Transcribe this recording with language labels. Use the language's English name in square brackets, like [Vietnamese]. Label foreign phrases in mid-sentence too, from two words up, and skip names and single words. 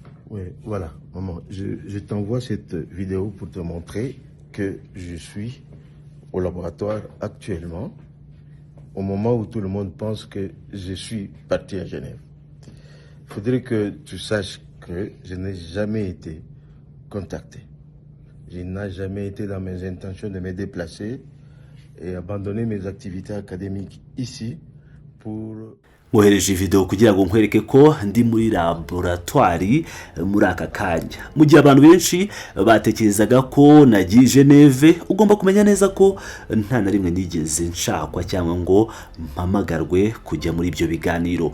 [French] Oui, voilà, maman, je t'envoie cette vidéo pour te montrer que je suis au laboratoire actuellement, au moment où tout le monde pense que je suis parti à Genève. Il faudrait que tu saches que je n'ai jamais été contacté. Je n'ai jamais été dans mes intentions de me déplacer et abandonner mes activités académiques ici pour... [Kinyarwanda] Mwohereje video kugira ngo nkwereke ko ndi muri laboratoire muri aka kanya. Mu gihe abantu benshi batekerezaga ko nagiye Geneve, ugomba kumenya neza ko nta na rimwe nigeze nshakwa cyangwa ngo mpamagarwe kujya muri ibyo biganiro.